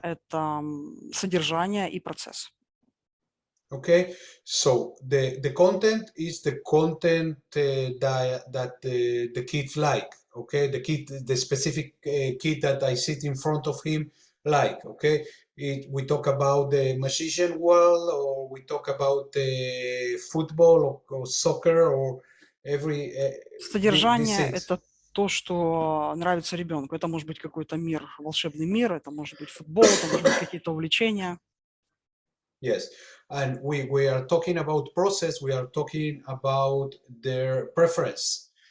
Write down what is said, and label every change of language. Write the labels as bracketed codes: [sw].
[ru] Это содержание и процесс. [en] Okay, so the content is the content that the kids like. Okay, the specific kid that I sit in front of him like. Okay, we talk about the magician world, or we talk about football or soccer, or every. [ru] Содержание – это то, что нравится ребенку. Это может быть какой-то мир, волшебный мир, это может быть футбол, это может быть какие-то увлечения. [en] Yes, and we are talking about process. We are talking about their preferences.